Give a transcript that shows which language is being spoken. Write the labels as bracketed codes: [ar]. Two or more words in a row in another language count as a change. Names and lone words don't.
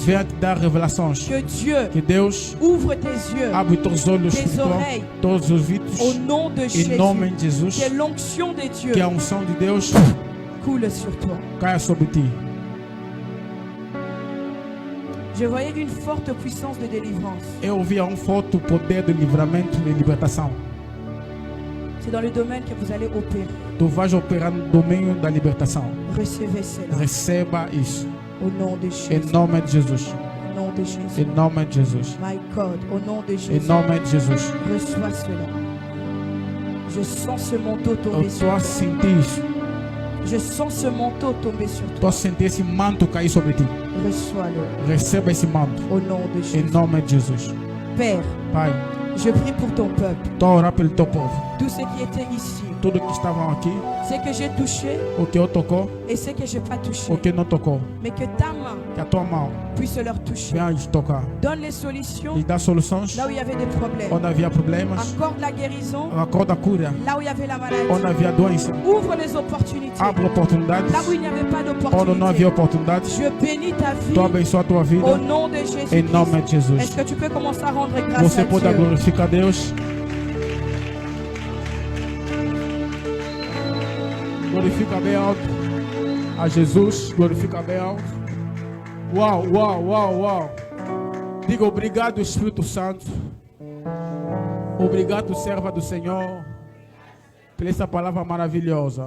[pt] venha te dar revelações. [fr] Que Dieu [pt] Que Deus [fr] ouvre tes yeux. [pt] abre teus olhos [fr] Tes [pt] espirituais, [fr] oreilles. [pt] todos os ouvidos. [fr] Au nom de [pt] Em [fr] Jésus, [pt] nome de Jesus. [fr] que l'onction de Dieu [pt] Que a unção de Deus [fr] coule sur toi. [pt] caia sobre ti. [fr] Je voyais une forte puissance de délivrance. [pt] Eu ouvia forte poder de livramento e libertação. [fr] C'est dans le domaine que vous allez opérer. [pt] Tu vais operar no domínio da libertação. [fr] Recevez cela. [pt] Receba isso. [fr] Au nom de [pt] Em [fr] Jésus. [pt] nome de Jesus. [fr] Au nom de Jésus. [pt] Em nome de Jesus. [en] My God, [fr] au nom de [pt] Em [fr] Jésus. [pt] nome de Jesus. [fr] Reçois cela. Je sens ce manteau [pt] Eu [fr] tomber sur [pt] estou a [fr] toi. [pt] sentir isso. [fr] Je sens ce manteau tomber sur [pt] Estou [fr] toi. [pt] a sentir esse manto cair sobre ti. [fr] Reçois-le. [pt] Receba esse manto. [fr] Au nom de [pt] Em [fr] Jésus. [pt] nome de Jesus. [fr] Père, [pt] Pai, [fr] je prie pour ton peuple. [pt] estou a orar pelo teu povo. [fr] Tous ceux qui étaient ici. [pt] Tudo que estavam aqui, [fr] Ce que j'ai touché [pt] o que eu tocou, [fr] et ce que je n'ai pas touché. [pt] o que não tocou. [fr] Mais que ta main [pt] Que a tua mão [fr] puisse leur toucher. [pt] venha lhes tocar. [fr] Donne les solutions [pt] E dá soluções [fr] là où il y avait des problèmes. [pt] onde havia problemas. [fr] Accorde la guérison [pt] Acorda a cura [fr] là où il y avait la maladie. [pt] onde havia doença. [fr] Ouvre les opportunités [pt] Abre oportunidades [fr] là où il n'y avait pas [pt] onde não havia [fr] d'opportunités. [pt] oportunidades. [fr] Je bénis ta vie [pt] Tu abençoa a tua [fr] au [pt] vida. [fr] nom de Jésus. [pt] Em nome de Jesus. [fr] Est-ce que tu peux commencer à rendre grâce [pt] Você [fr] à [pt] pode [fr] Dieu? [pt] glorificar a Deus. Glorifica bem alto a Jesus. Glorifica bem alto. Uau, uau, uau, uau. Diga obrigado, Espírito Santo. Obrigado, serva do Senhor, por essa palavra maravilhosa.